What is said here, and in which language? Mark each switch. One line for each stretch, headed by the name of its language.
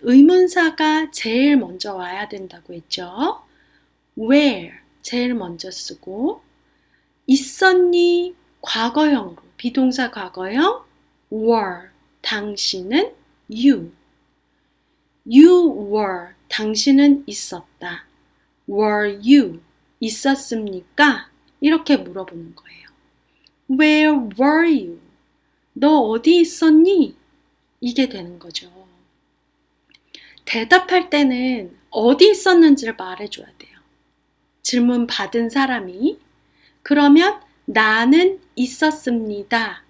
Korean: 의문사가 제일 먼저 와야 된다고 했죠. Where 제일 먼저 쓰고 있었니? 과거형으로 비동사 과거형 were 당신은
English: you were
Korean: 당신은 있었다.
English: Were you
Korean: 있었습니까? 이렇게 물어보는 거예요.
English: Where were you?
Korean: 너 어디 있었니? 이게 되는 거죠. 대답할 때는 어디 있었는지를 말해줘야 돼요. 질문 받은 사람이. 그러면 나는 있었습니다.